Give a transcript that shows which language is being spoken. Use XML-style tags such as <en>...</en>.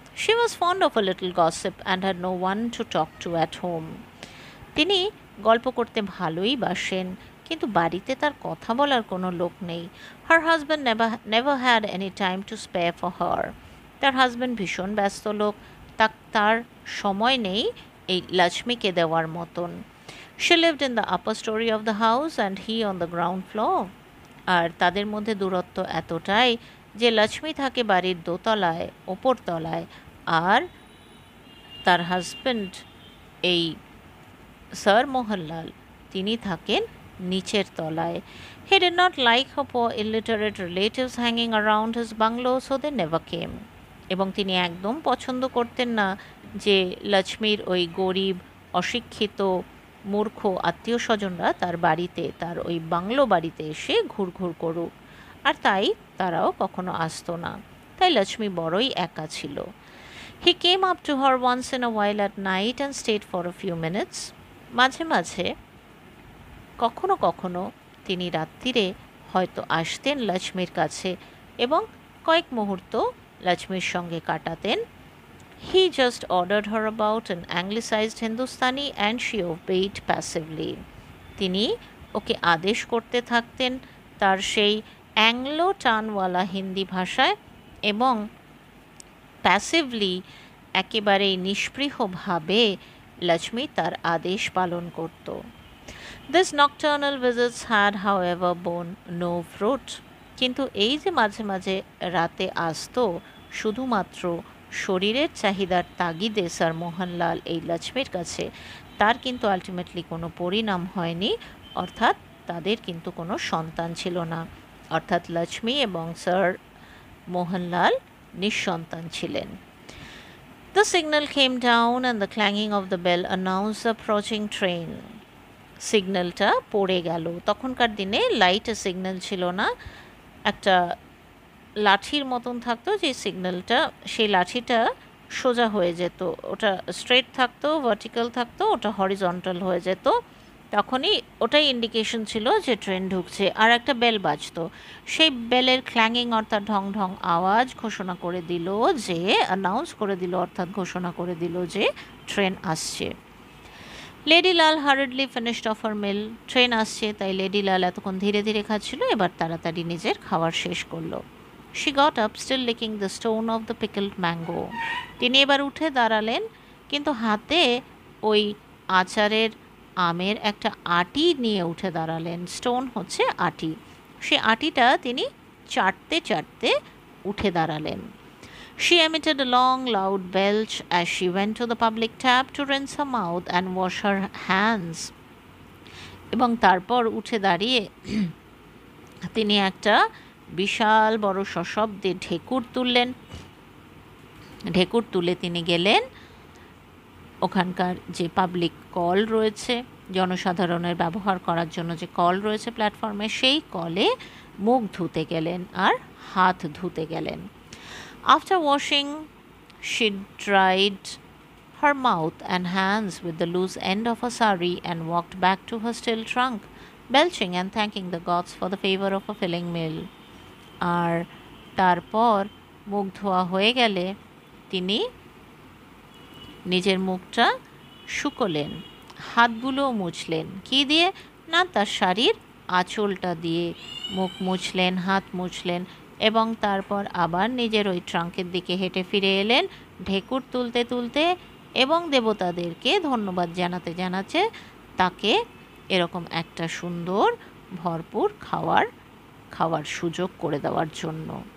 <en>She was fond of a little gossip and had no one to talk to at home.</en> <bn>তিনি গল্প করতে ভালোই বাসেন, কিন্তু বাড়িতে তার কথা বলার কোনো লোক নেই।</bn> <en>Her husband never had any time to spare for her.</en> <bn>তার হাজব্যান্ড ভীষণ ব্যস্ত লোক, তার সময় নেই এই লক্ষ্মীকে দেওয়ার মতন।</bn> <en>She lived in the upper story of the house and he on the ground floor.</en> <bn>আর তাদের মধ্যে দূরত্ব এতটাই যে লক্ষ্মী থাকে বাড়ির দোতলায়, ওপর তলায়, আর তার হাজব্যান্ড এই স্যার মোহনলাল তিনি থাকেন নিচের তলায়।</bn> <en>He did not like her poor illiterate relatives hanging around his bungalow, so they never came.</en> <bn>এবং তিনি একদম পছন্দ করতেন না যে লক্ষ্মীর ওই গরিব, অশিক্ষিত, মূর্খ আত্মীয় স্বজনরা তার বাড়িতে, তার ওই বাংলো বাড়িতে এসে ঘুরঘুর করুক, আর তাই তারাও কখনো আসতো না। তাই লক্ষ্মী বড়ই একা ছিল।</bn> <en>He came up to her once in a while at night and stayed for a few minutes.</en> <bn>মাঝে মাঝে কখনো কখনো তিনি রাত্রিরে হয়তো আসতেন লক্ষ্মীর কাছে এবং কয়েক মুহূর্ত লক্ষ্মীর সঙ্গে কাটাতেন।</bn> <en>He just ordered her about in anglicized Hindustani and she obeyed passively.</en> <bn>তিনি ওকে আদেশ করতে থাকতেন তার সেই অ্যাংলো টানওয়ালা হিন্দি ভাষায় এবং প্যাসিভলি, একেবারেই নিষ্পৃহভাবে লক্ষ্মী তার আদেশ পালন করত।</bn> <en>This nocturnal visits had, however, borne no fruit.</en> <bn>কিন্তু এই যে মাঝে মাঝে রাতে আসতো শুধুমাত্র শরীরের চাহিদার তাগিদে স্যার মোহনলাল এই লক্ষ্মীর কাছে, তার কিন্তু আলটিমেটলি কোনো পরিণাম হয়নি, অর্থাৎ তাদের কিন্তু কোনো সন্তান ছিল না, অর্থাৎ লক্ষ্মী এবং স্যার মোহনলাল নিঃসন্তান ছিলেন।</bn> <en>The signal came down and the clanging of the bell announced the approaching train.</en> <bn>সিগন্যালটা পড়ে গেল। তখনকার দিনে লাইটের সিগন্যাল ছিল না, একটা লাঠির মতন থাকতো যে সিগন্যালটা, সেই লাঠিটা সোজা হয়ে যেত, ওটা স্ট্রেট থাকতো, ভার্টিক্যাল থাকতো, ওটা হরিজন্টাল হয়ে যেত, তখনই ওটাই ইন্ডিকেশন ছিল যে ট্রেন ঢুকছে। আর একটা বেল বাজতো, সেই বেলের ক্ল্যাঙ্গিং অর্থাৎ ঢং ঢং আওয়াজ ঘোষণা করে দিল যে, অ্যানাউন্স করে দিল অর্থাৎ ঘোষণা করে দিল যে ট্রেন আসছে। Lady Lal</bn> <en>Hardly finished off her meal.</en> <bn>Train আসছে তাই লেডি লাল এতক্ষণ ধীরে ধীরে খাচ্ছিল, এবার তাড়াতাড়ি নিজের খাবার শেষ করলো।</bn> <en>She got up, still licking the stone of the pickled mango.</en> <bn>তিনি এবার উঠে দাঁড়ালেন, কিন্তু হাতে ওই আচারের আমের একটা আটি নিয়ে উঠে দাঁড়ালেন। স্টোন হচ্ছে আটি, সেই আটিটা তিনি চাটতে চাটতে উঠে দাঁড়ালেন।</bn> <en>She emitted a long, loud belch as she went to the public tap to rinse her mouth and wash her hands.</en> <bn>এবং তারপর উঠে দাঁড়িয়ে তিনি একটা বিশাল বড় সশব্দে ঢেকুর তুললেন। ঢেকুর তুলে তিনি গেলেন ওখানকার যে পাবলিক কল রয়েছে, জনসাধারণের ব্যবহার করার জন্য যে কল রয়েছে প্ল্যাটফর্মে, সেই কলে মুখ ধুতে গেলেন আর হাত ধুতে গেলেন।</bn> <en>After washing, she dried her mouth and hands with the loose end of her sari and walked back to her still trunk, belching and thanking the gods for the favor of a filling meal.</en> <bn>আর তারপর মুখ ধোয়া হয়ে গেলে তিনি নিজের মুখটা শুকোলেন, হাতগুলোও মুছলেন। কী দিয়ে? না, তার শাড়ির আঁচলটা দিয়ে মুখ মুছলেন, হাত মুছলেন, এবং তারপর আবার নিজের ওই ট্রাঙ্কের দিকে হেঁটে ফিরে এলেন ঢেকুর তুলতে তুলতে, এবং দেবতাদেরকে ধন্যবাদ জানাতে জানাতে তাকে এরকম একটা সুন্দর ভরপুর খাওয়ার সুযোগ করে দেওয়ার জন্য।</bn>